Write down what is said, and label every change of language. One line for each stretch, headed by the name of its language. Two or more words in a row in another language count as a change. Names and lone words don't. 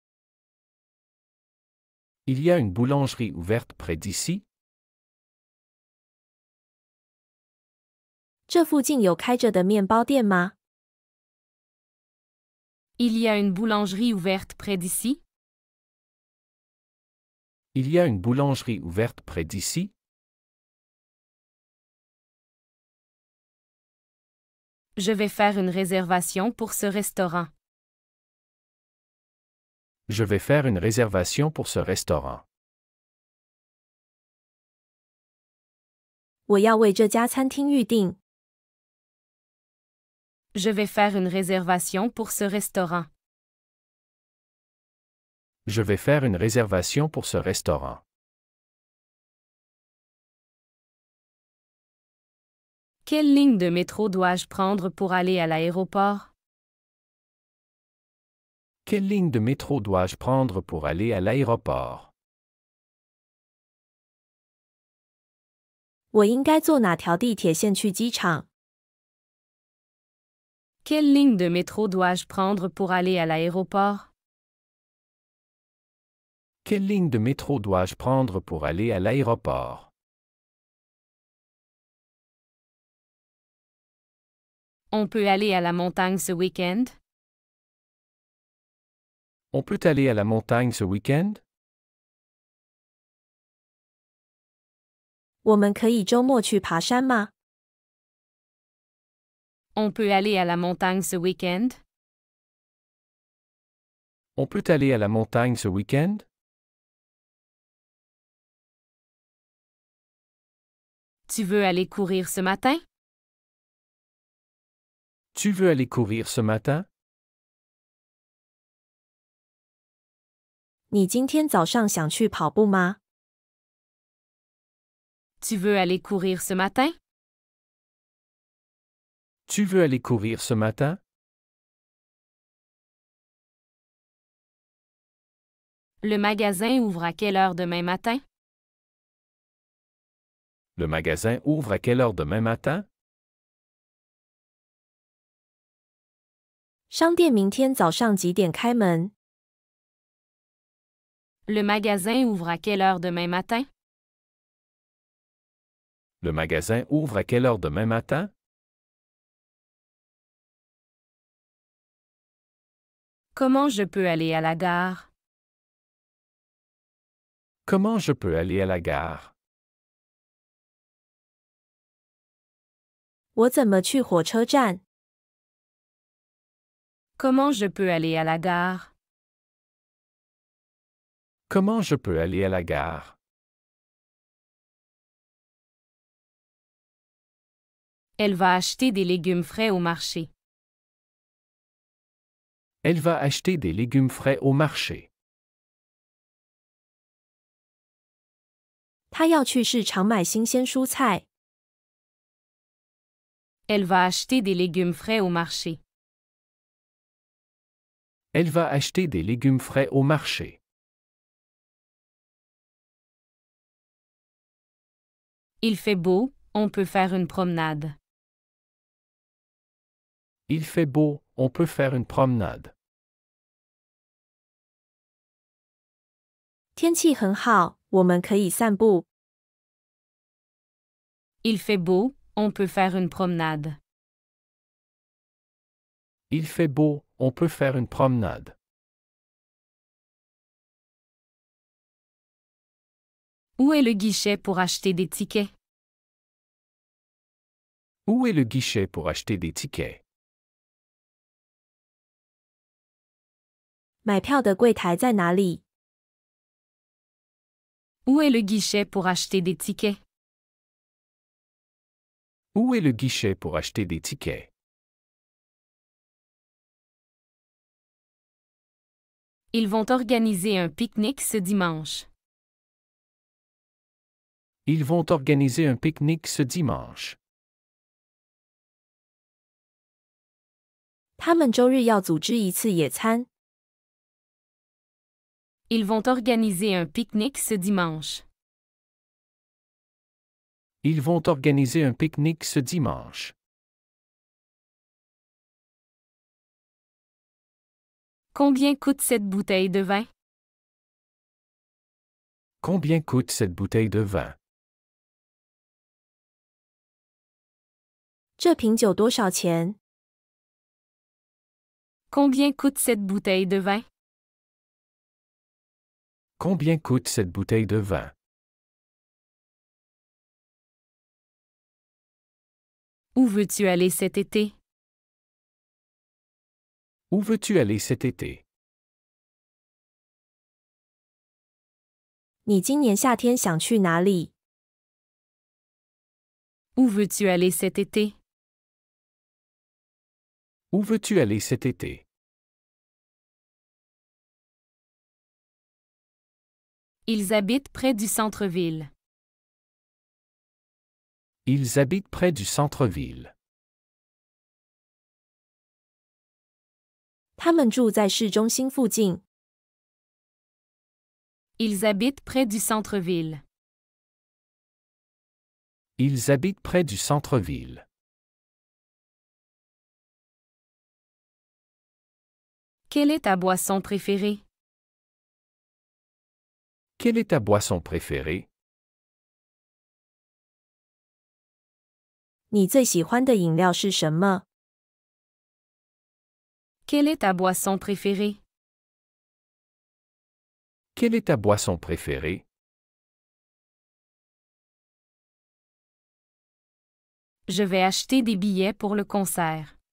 French: Il y a une boulangerie ouverte près d'ici?
Chinese: 这附近有开着的面包店吗？
French: Il y a une boulangerie ouverte près d'ici? Il y a une boulangerie ouverte près d'ici? Je vais faire une réservation pour ce restaurant. Je vais faire une réservation pour ce restaurant.
Chinese: 我要为这家餐厅预定。
French: Je vais faire une réservation pour ce restaurant. Je vais faire une réservation pour ce restaurant. Quelle ligne de métro dois-je prendre pour aller à l'aéroport? Quelle ligne de métro dois-je prendre pour aller à l'aéroport?
Chinese: 我应该坐哪条地铁线去机场？
French: Quelle ligne de métro dois-je prendre pour aller à l'aéroport? Quelle ligne de métro dois-je prendre pour aller à l'aéroport? On peut aller à la montagne ce week-end? On peut aller à la montagne ce week-end?
Chinese: 我们可以周末去爬山吗？
French: On peut aller à la montagne ce week-end? On peut aller à la montagne ce week-end? Tu veux aller courir ce matin? Tu veux aller courir ce matin?
Chinese: 你今天早上想去跑步吗？
French: Tu veux aller courir ce matin? Tu veux aller courir ce matin? Le magasin ouvre à quelle heure demain matin? Le magasin ouvre à quelle heure demain matin?
Chinese: 商店明天早上几点开门？
French: Le magasin ouvre à quelle heure demain matin? Le magasin ouvre à quelle heure demain matin? Comment je peux aller à la gare? Comment je peux aller à la gare?
Chinese: 我怎么去火车站？
French: Comment je peux aller à la gare? Comment je peux aller à la gare? Elle va acheter des légumes frais au marché. Elle va acheter des légumes frais au marché.
Chinese: 她要去市场买新鲜蔬菜。
French: Elle va acheter des légumes frais au marché. Elle va acheter des légumes frais au marché. Il fait beau, on peut faire une promenade. Il fait beau, on peut faire une promenade.
Chinese: 天气很好，我们可以散步。
French: Il fait beau, on peut faire une promenade. Il fait beau, on peut faire une promenade. Où est le guichet pour acheter des tickets? Où est le guichet pour acheter des tickets?
Chinese: 买票的柜台在哪里？
French: Où est le guichet pour acheter des tickets? Où est le guichet pour acheter des tickets? Ils vont organiser un pique-nique ce dimanche. Ils vont organiser un pique-nique ce dimanche.
Chinese: 他们周日要组织一次野餐。
French: Ils vont organiser un pique-nique ce dimanche. Ils vont organiser un pique-nique ce dimanche. Combien coûte cette bouteille de vin? Combien coûte cette bouteille de vin?
Chinese: 这瓶酒多少钱？
French: Combien coûte cette bouteille de vin? Combien coûte cette bouteille de vin? Où veux-tu aller cet été? Où veux-tu aller cet été?
Chinese: 你今年夏天想去哪里？
French: Où veux-tu aller cet été? Où veux-tu aller cet été? Ils habitent près du centre-ville. Ils habitent près du centre-ville.
Chinese: 他们住在市中心附近。
French: Ils habitent près du centre-ville. Ils habitent près du centre-ville. Quelle est ta boisson préférée? Quelle est ta boisson préférée?
Chinese: 你最喜欢的饮料是什么？
French: Quelle est ta boisson préférée? Quelle est ta boisson préférée? Je vais acheter des billets pour le concert.